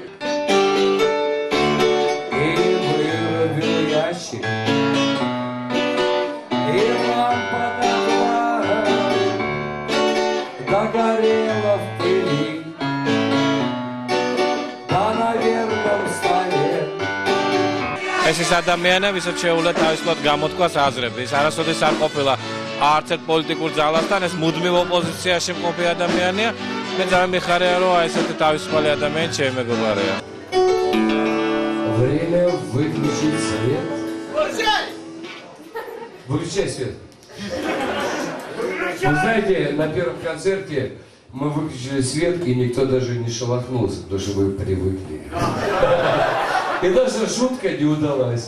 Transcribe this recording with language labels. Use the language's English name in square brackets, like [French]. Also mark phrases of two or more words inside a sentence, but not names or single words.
[Russian] И лампа догорела в пыли, да на верном столе. [Georgian] ეს ის ადამიანები, ვისაც შეუძლია თავისუფლად გამოთქვას აზრები. ის არასოდეს არ ყოფილა არც ერთ პოლიტიკურ ძალასთან, ეს მუდმივ ოპოზიციაში მყოფი ადამიანია. მე ძალიან მიხარია, რომ აი ესეთი თავისუფალი ადამიანი ჩემი მეგობარია. [Russian] Время выключить свет. Выключай свет. Вы знаете, на первом концерте мы выключили свет, и никто даже не шелохнулся, потому что вы привыкли. И даже шутка не удалась.